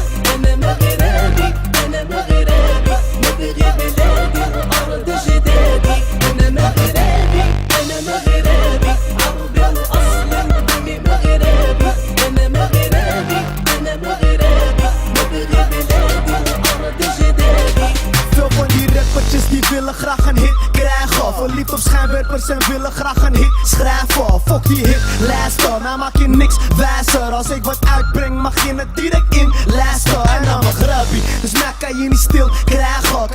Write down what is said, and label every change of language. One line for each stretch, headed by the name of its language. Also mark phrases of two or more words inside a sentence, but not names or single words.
Arabic: أنا مغربي أنا مغربي نبغي بلادي وأرض جدادي. أنا مغربي أنا مغربي عربي الأصل دمي مغربي. أنا مغربي أنا مغربي نبغي بلادي وأرض جدادي.
Dutch: Veel van die rappertjes die willen graag een hit krijgen. Verliefd op schijnwerpers en willen graag een hit schrijven. Fuck die hitlijsten, nou maak je niks wijzer. Als ik wat uitbreng mag je het direct inlijsten. En dan Maghrabi, dus mij kan je niet stil krijgen.